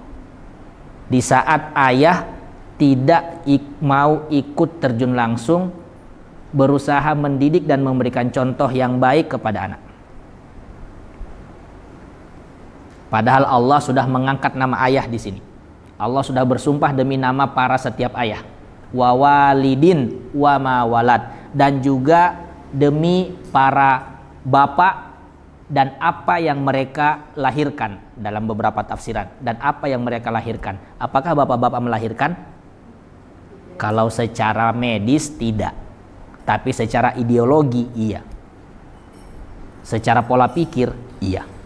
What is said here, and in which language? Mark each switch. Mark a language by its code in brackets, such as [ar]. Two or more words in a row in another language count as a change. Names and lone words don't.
[id] Di saat ayah tidak mau ikut terjun langsung, berusaha mendidik dan memberikan contoh yang baik kepada anak. Padahal Allah sudah mengangkat nama ayah di sini. Allah sudah bersumpah demi nama para setiap ayah. [ar] ووالد وما ولد, [id] dan juga demi para bapak dan apa yang mereka lahirkan dalam beberapa tafsiran, dan apa yang mereka lahirkan. Apakah bapak-bapak melahirkan? Kalau secara medis tidak, tapi secara ideologi iya, secara pola pikir iya.